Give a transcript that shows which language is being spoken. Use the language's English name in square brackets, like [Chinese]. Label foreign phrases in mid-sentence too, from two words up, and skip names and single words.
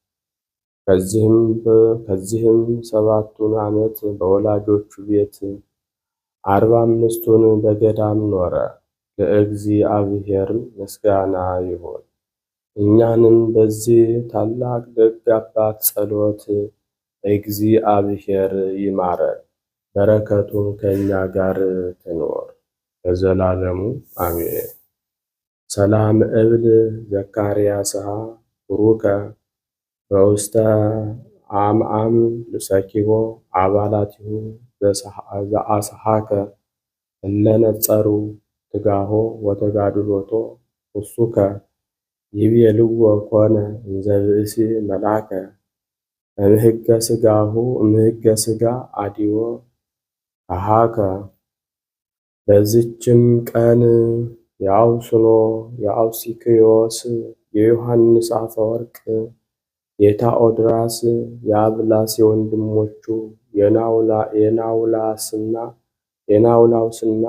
[Amharic] ከዚህም 7ቱን ዓመት በወላጆቹ ቤት 45ቱን በገዳም ኖረ። ለእግዚአብሔርም ምስጋና ይሁን። እኛንም በዚህ ታላቅ ደግ አባት ጸሎት እግዚአብሔር ይማረን፣ በረከቱም ከእኛ ጋር ትኖር ለዘላለሙ አሜን። [Geez] ሰላም እብል ዘካርያስሃ ቡሩከ በውስተ አምአም ልሰኪቦ አባላቲሁ ዘአስሐከ እለ ነጸሩ ትጋሆ ወተጋድሎቶ ውሱከ ይቤልዎ ኮነ እንዘ ብእሲ መልአከ እምህገ ሥጋ አዲዎ አሃከ። [Amharic] በዚችም ቀን የአውሲክዮስ፣ የዮሐንስ አፈወርቅ፣ የታኦድራስ፣ የአብላስ የወንድሞቹ የናውላውስና